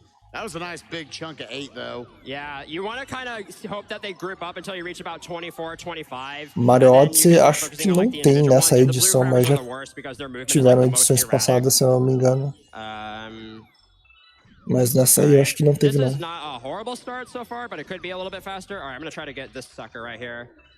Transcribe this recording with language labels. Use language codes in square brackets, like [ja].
[en] That was a nice big chunk of 8, though. Yeah, you want to kind of hope that they group up until you reach about 24, 25. [pt] Mario Odyssey acho que não tem nessa edição, mas já tiveram edições passadas, se eu não me engano. Mas nessa aí eu acho que não teve, não. [en] This is not a horrible start so far, but it could be a little bit faster. All right, I'm going to try to get this sucker right here.